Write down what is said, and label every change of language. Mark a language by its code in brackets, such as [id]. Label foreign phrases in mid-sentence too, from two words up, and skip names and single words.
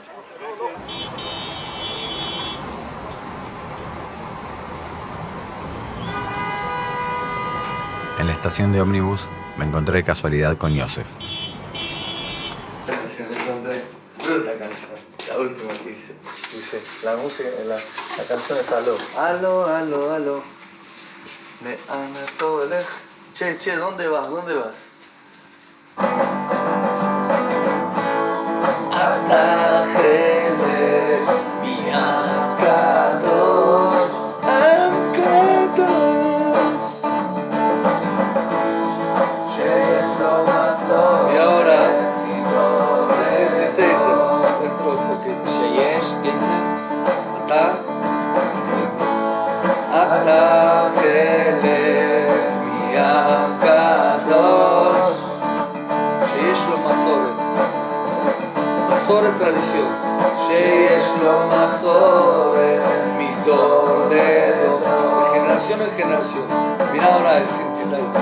[es] En la estación de ómnibus me encontré de casualidad con Yosef. La canción, la última que hice. Dice, la música, la canción es aló. Aló, aló, aló. Me anotó el eje. Che, ¿dónde vas? ¿Dónde vas? [he] אתה חלק מהקדוש, עם קדוש שיש לו מסורת. [es] Y ahora, siéntete dentro un poquito. שיש, ¿qué dice? [he] אתה חלק מעם קדוש שיש לו מסורת. מסורת טרדיציון, שיש לו מסורת מדור לדור, [es] de generación en generación. Mira ahora el sintetizer.